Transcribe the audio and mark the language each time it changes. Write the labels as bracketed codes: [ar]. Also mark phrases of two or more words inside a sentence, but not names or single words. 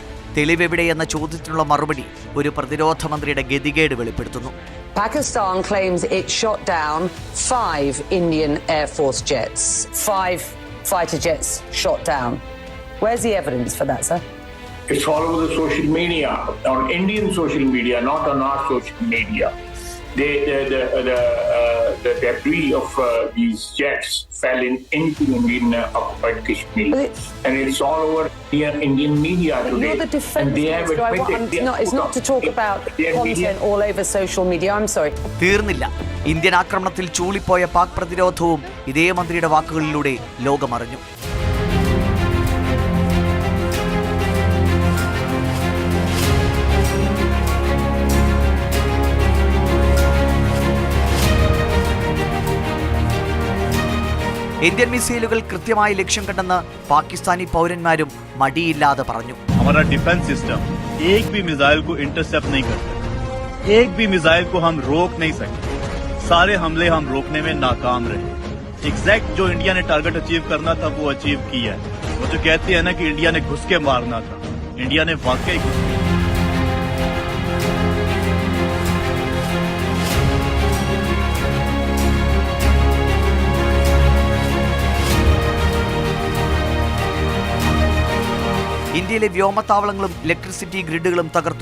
[ml] തെളിവെവിടെയെന്ന ചോദ്യത്തിനുള്ള മറുപടി ഒരു പ്രതിരോധ മന്ത്രിയുടെ ഗതികേട് വെളിപ്പെടുത്തുന്നു. [en] Pakistan claims it shot down 5 Indian Air Force jets. 5 fighter jets shot down. Where's the evidence for that, sir? It's all over the social media, on Indian social media, not on our social media. The debris of these jets fell into Indian occupied Kashmir, and it's all over Indian media today. You're the defense minister. It's not to talk about content all over social media. I'm sorry. [ml] തീർന്നില്ല. ഇന്ത്യൻ ആക്രമണത്തിൽ ചൂളിപ്പോയ പാക് പ്രതിരോധവും ഇതേ മന്ത്രിയുടെ വാക്കുകളിലൂടെ ലോകമറിഞ്ഞു. ഇന്ത്യൻ മിസൈലുകൾ കൃത്യമായി ലക്ഷ്യം കണ്ടെന്ന് പാകിസ്ഥാനി പൗരന്മാരും മടിയില്ലാതെ പറഞ്ഞു. [hi] हमारा [en] defense system [hi] एक भी मिसाइल को इंटरसेप्ट नहीं करते, एक भी मिसाइल को हम रोक नहीं सकते. सारे हमले हम रोकने में नाकाम रहे. एग्जैक्ट जो इंडिया ने [en] target achieve [hi] करना था वो अचीव किया है. वो जो कहते हैं ना कि इंडिया ने घुस के मारना था, इंडिया ने वाकई घुस के. [ml] ഇന്ത്യയിലെ വ്യോമത്താവളങ്ങളും ഇലക്ട്രിസിറ്റി ഗ്രിഡുകളും തകർത്തു.